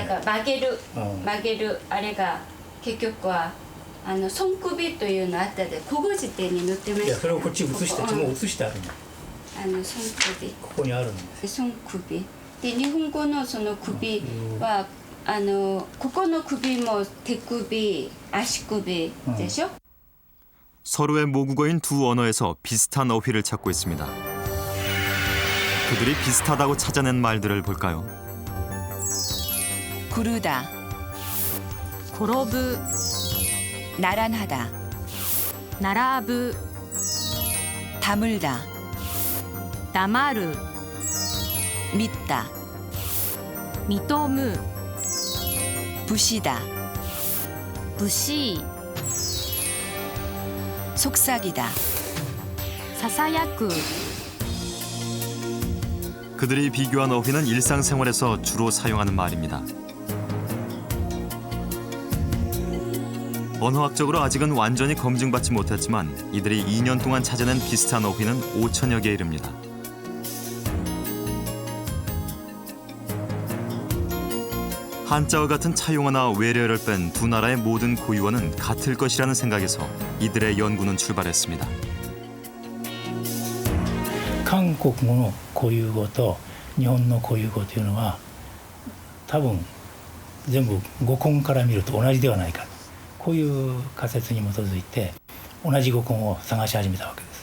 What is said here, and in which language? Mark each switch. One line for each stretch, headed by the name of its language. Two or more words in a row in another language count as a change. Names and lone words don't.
Japanese: だから曲げるあれが結局は손首というのあったで古語辞典に載ってました。いやそれをこっち移してもう移してあるの。
Korean: 손首
Japanese: ここにあるんです。 손首で日本語のその首はここの首も手首足首でしょ。
Korean: 서로의 모국어인 두 언어에서 비슷한 어휘를 찾고 있습니다. 그들이 비슷하다고 찾아낸 말들을 볼까요? 구르다,
Japanese: 転ぶ
Korean: 나란하다,
Japanese: 並ぶ
Korean: 다물다,
Japanese: 黙る
Korean: 믿다,
Japanese: 認む
Korean: 부시다,
Japanese: 武士
Korean: 속삭이다,
Japanese: ささやく
Korean: 그들이 비교한 어휘는 일상생활에서 주로 사용하는 말입니다. 언어학적으로 아직은 완전히 검증받지 못했지만 이들이 2년 동안 찾아낸 비슷한 어휘는 5천여 개에 이릅니다. 한자와 같은 차용어나 외래어를 뺀 두 나라의 모든 고유어는 같을 것이라는 생각에서 이들의 연구는 출발했습니다.
Japanese: 韓国語の固有語と日本の固有語というのは多分全部語根から見ると同じではないか、こういう仮説に基づいて同じ語根を探し始めたわけです。